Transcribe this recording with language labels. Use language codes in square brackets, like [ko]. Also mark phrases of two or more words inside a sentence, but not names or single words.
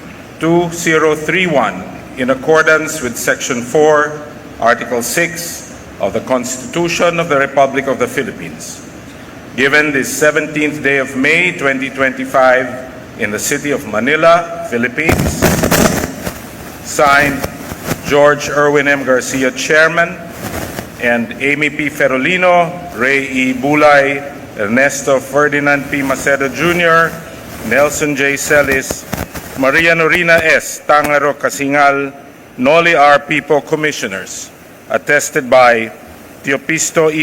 [en] 2031 in accordance with Section 4, Article 6 of the Constitution of the Republic of the Philippines. Given this 17th day of May 2025 in the city of Manila, Philippines, signed George Erwin M. Garcia, Chairman, and Amy P. Ferolino, Ray E. Bulay, Ernesto Ferdinand P. Maceda Jr., Nelson J. Celis, Maria Norina S. Tangaro Casingal, Noli R. Pipo Commissioners, attested by Teopisto E.